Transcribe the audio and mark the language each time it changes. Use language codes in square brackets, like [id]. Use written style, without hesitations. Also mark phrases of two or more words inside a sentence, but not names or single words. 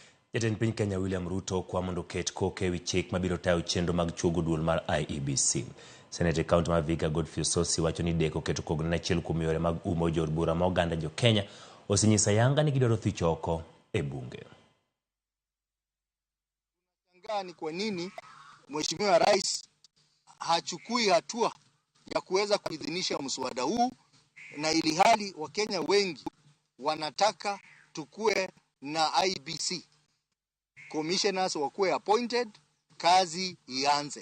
[luo] Jatend piny Kenya William Ruto kwa mondo ket koke wi chik mabiro tayo chenro mag chuogo duol mar IEBC. Senate County ma Vihiga Godfrey Osotsi wacho ni deko keto kogno achiel kuom yore mag umo jood bura ma oganda jo Kenya osenyisa yanga ni gidwaro thich oko e bunge. [sw] Ni kwa nini Mheshimiwa Rais hachukui hatua ya kuweza kuidhinisha mswada huu, na ili hali Wakenya wengi wanataka tukue na IEBC, commissioners wakuwe appointed, kazi ianze.